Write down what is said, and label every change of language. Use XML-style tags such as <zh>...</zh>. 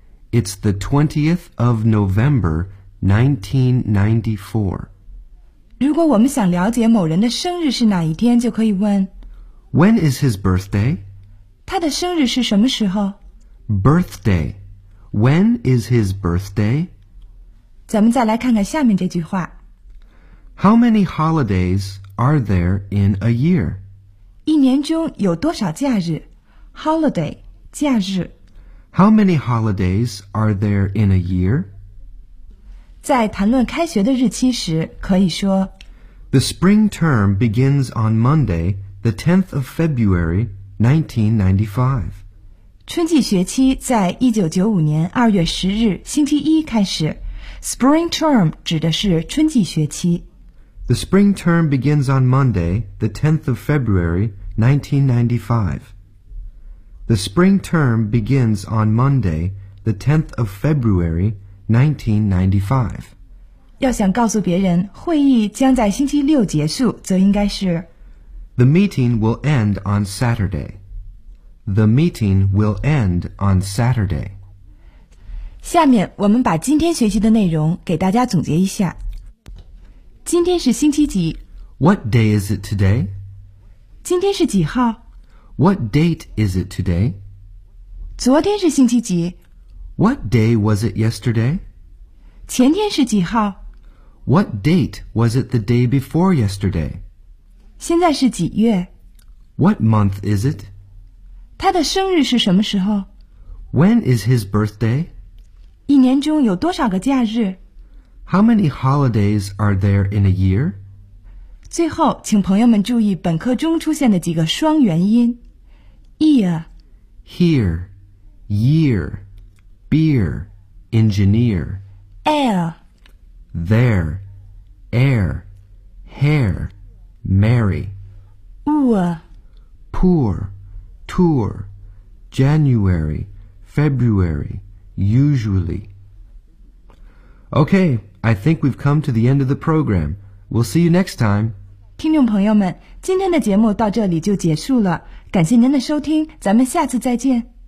<en>It's the 20th of November 1994.</en> <zh>如果我们想了解某人的生日是哪一天，就可以问</zh> <en>When is his birthday?</en> <zh>他的生日是什么时候？</zh> <en>Birthday. When is his birthday?</en> <zh>咱们再来看看下面这句话。</zh> <en>How many holidays are there in a year?</en> <zh>一年中有多少假日？Holiday, 假日。</zh> <en>How many holidays are there in a year?</en> <zh>在谈论开学的日期时可以说</zh> <en>The spring term begins on Monday, the 10th of February, 1995.</en> <zh>春季学期在1995年2月10日星期一开始。 Spring term 指的是春季学期。</zh> <en>The spring term begins on Monday, the 10th of February, 1995. The spring term begins on Monday, the 10th of February,1995.</en> <zh>要想告诉别人会议将在星期六结束，则应该是</zh> <en>The meeting will end on Saturday. The meeting will end on Saturday.</en> <zh>下面我们把今天学习的内容给大家总结一下。今天是星期几？</zh> <en>What day is it today?</en> <zh>今天是几号？</zh> <en>What date is it today?</en> <zh>昨天是星期几？</zh> <en>What day was it yesterday?</en> <zh>前天是几号?</zh> <en>What date was it the day before yesterday?</en> <zh>现在是几月?</zh> <en>What month is it?</en> <zh>他的生日是什么时候?</zh> <en>When is his birthday?</en> <zh>一年中有多少个假日?</zh> <en>How many holidays are there in a year?</en> <zh>最后,请朋友们注意本课中出现的几个双元音。</zh> <en>Year Here Year Beer, engineer. Air. There, air. Hair, Mary. Poor, tour. January, February, usually. Okay, I think we've come to the end of the program. We'll see you next time.</en> <zh>听众朋友们，今天的节目到这里就结束了。感谢您的收听，咱们下次再见。</zh>